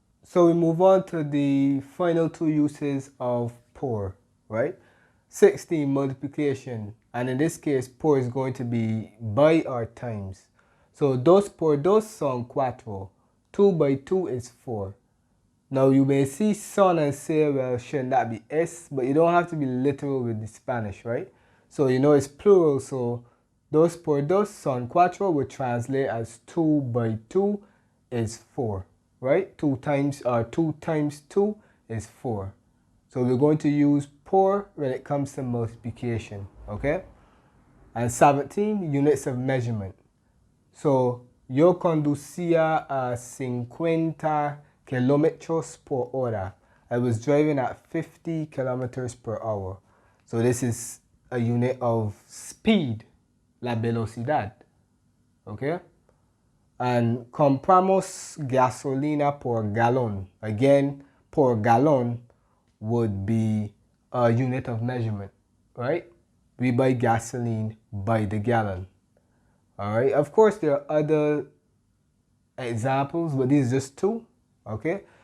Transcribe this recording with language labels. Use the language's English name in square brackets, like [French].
[English] So we move on to the final two uses of por, right? 16, multiplication. And in this case, por is going to be by or times. [Spanish] So dos por dos son cuatro. [English] 2 by 2 is 4. Now you may see son and say, well, shouldn't that be es? But you don't have to be literal with the Spanish, right? So you know it's plural, so [Spanish] dos por dos son cuatro [English] would translate as 2 by 2 is 4, right? 2 times 2 is 4. So we're going to use por when it comes to multiplication, okay? And 17, units of measurement. [Spanish] So yo conducía a 50 kilómetros por hora. [English] I was driving at 50 kilometers per hour. So this is a unit of speed, [Spanish] la velocidad, [English] okay? [Spanish] And compramos gasolina por galón. [English] Again, [Spanish] por galón [English] would be a unit of measurement, right? We buy gasoline by the gallon. All right. Of course, there are other examples, but these are just two. Okay.